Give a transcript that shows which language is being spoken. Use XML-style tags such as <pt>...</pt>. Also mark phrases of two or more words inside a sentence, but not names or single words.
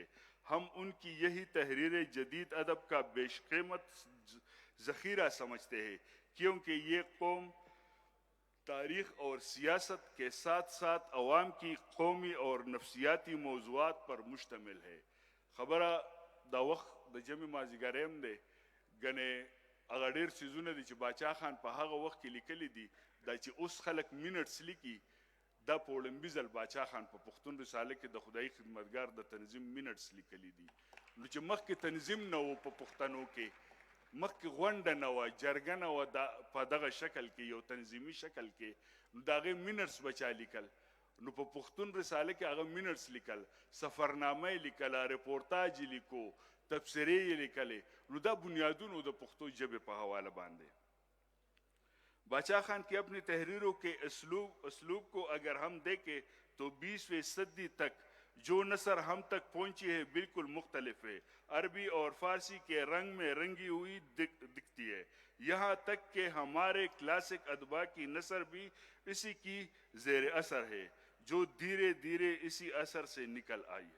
<ur>ہم ان کی یہی تحریریں جدید ادب کا بیش قیمت ذخیرہ سمجھتے ہیں کیونکہ یہ قوم تاریخ اور سیاست کے ساتھ ساتھ عوام کی قومی اور نفسیاتی موضوعات پر مشتمل ہے.</ur> <ps>خبره دا وخت د جمع مازدیګریم دی ګنې هغه ډېر څیزونه دي چې باچا خان په هغه وخت کې لیکلي دي دا چې اوس خلک مینټس لیکي دا په اولمبي ځل باچا خان په پښتون رساله کې د خدایي خدمتګار د تنظیم مینټس لیکلي دي. نو چې مخکې تنظیم نه و په پښتنو کې مخکې غونډه نه وه جرګه نه وه په دغه شکل کې یو تنظیمي شکل کې نو د هغې مینټس به چا لیکل نو په پښتون رساله کې هغه مینټس لیکل سفرنامه یې لیکله رپورتاج یې لیکو تبصرې یې لیکلې نو دا بنیادونو د پښتو ژبې په حواله باندې.</ps> <ur>باچا خان کی اپنی تحریروں کے اسلوب کو اگر ہم دیکھیں تو 20ویں صدی تک جو نثر ہم تک پہنچی ہے بالکل مختلف ہے. عربی اور فارسی کے رنگ میں رنگی ہوئی دکھتی ہے. یہاں تک کہ ہمارے کلاسک ادبا کی نثر بھی اسی کی زیر اثر ہے جو دھیرے دھیرے اسی اثر سے نکل آئی ہے.</ur>